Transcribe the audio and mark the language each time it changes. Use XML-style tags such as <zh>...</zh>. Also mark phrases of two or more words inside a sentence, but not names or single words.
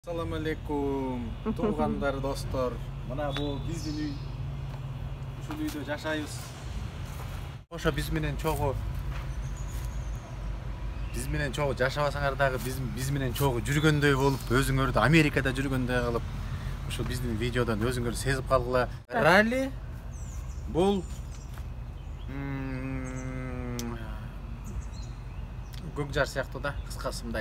<ar>Assalamu alaikum,</ar> <uz>tug'anlar, dostlar. Mana bu bizdin uy.</uz> <ky>Ушул үйдө жашайбыз. Ошо биз менен чогуу жашабасаңар дагы биз менен чогуу жүргөндөй болуп, өзүңөрдү Америкада жүргөндөй кылып, ушул биздин видеодон өзүңөр сезип калгыла. Ралли бул көк жар сыяктуу да, кыскасы мындай.</ky>